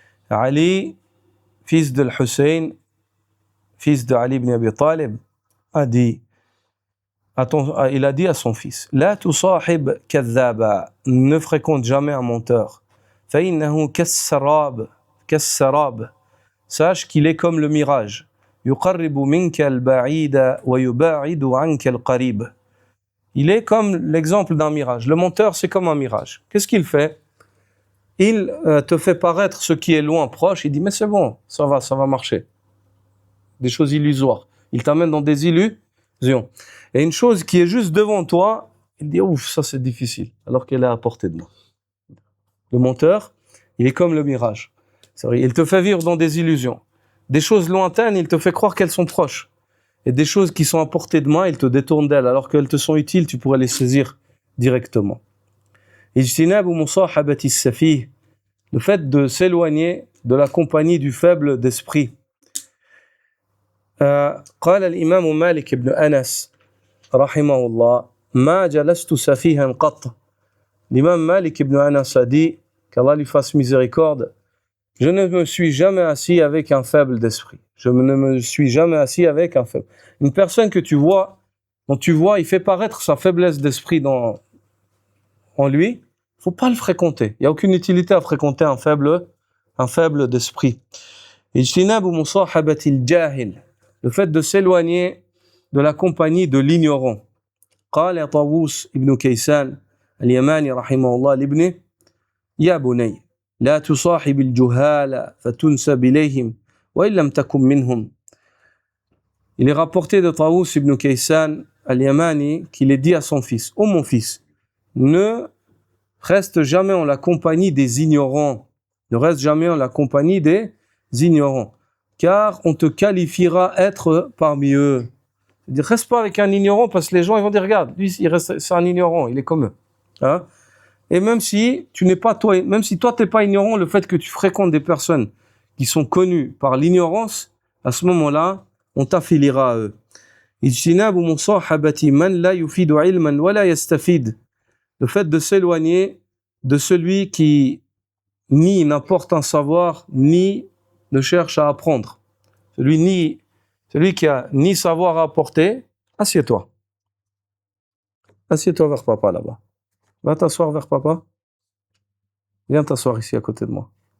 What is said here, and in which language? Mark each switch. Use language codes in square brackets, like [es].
[fr] Ali, fils de Hussein, fils de Ali ibn Abi Talib, il a dit à son fils, [ar] لا تصاحب كذابا, [fr] ne fréquente jamais un menteur. [ar] فإنه كالسراب, [fr] sache qu'il est comme le mirage. [ar] يقرب منك البعيد ويباعد عنك القريب. [fr] Il est comme l'exemple d'un mirage. Le menteur, c'est comme un mirage. Qu'est-ce qu'il fait? Il te fait paraître ce qui est loin, proche. Il dit, mais c'est bon, ça va marcher. Des choses illusoires. Il t'amène dans des illusions. Et une chose qui est juste devant toi, il dit, ouf, ça c'est difficile, alors qu'elle est à portée de moi. Le menteur, il est comme le mirage. C'est vrai, il te fait vivre dans des illusions. Des choses lointaines, il te fait croire qu'elles sont proches. Et des choses qui sont à portée de main, il te détourne d'elles, alors qu'elles te sont utiles, tu pourrais les saisir directement. [ar] اجتناب مصاحبة السفيه, [fr] le fait de s'éloigner de la compagnie du faible d'esprit. [ar] قال الإمام مالك بن أنس رحمه الله ما جلست سفيها قط. [fr] L'imam Malik ibn Anas a dit, qu'Allah lui fasse miséricorde, je ne me suis jamais assis avec un faible d'esprit. Je ne me suis jamais assis avec un faible. Une personne que tu vois, dont tu vois, il fait paraître sa faiblesse d'esprit en lui, faut pas le fréquenter. Il n'y a aucune utilité à fréquenter un faible d'esprit. [ar] اجتناب مصاحبة الجاهل, [fr] le fait de s'éloigner de la compagnie de l'ignorant. [ar] قال طاووس ابن كيسان اليماني رحمه الله لابنه يا بني لا تصاحب الجهال فتنسب إليهم وإن لم تكن منهم. [fr] Il est rapporté de Taous ibn Kaysan al-Yamani qu'il est dit à son fils, ô mon fils, ne reste jamais en la compagnie des ignorants, ne reste jamais en la compagnie des ignorants, car on te qualifiera être parmi eux. Ne reste pas avec un ignorant parce que les gens ils vont dire regarde, lui c'est un ignorant, il est comme eux. Hein? Et même si tu n'es pas toi, même si toi t'es pas ignorant, le fait que tu fréquentes des personnes qui sont connues par l'ignorance, à ce moment-là, on t'affiliera à eux. [ar] اجتناب مصاحبة من لا يفيد علما ولا يستفيد. [fr] Le fait de s'éloigner de celui qui ni n'apporte un savoir, ni ne cherche à apprendre. Celui qui a ni savoir à apporter, assieds-toi. Assieds-toi vers papa là-bas. Va t'asseoir vers papa. Viens t'asseoir ici à côté de moi.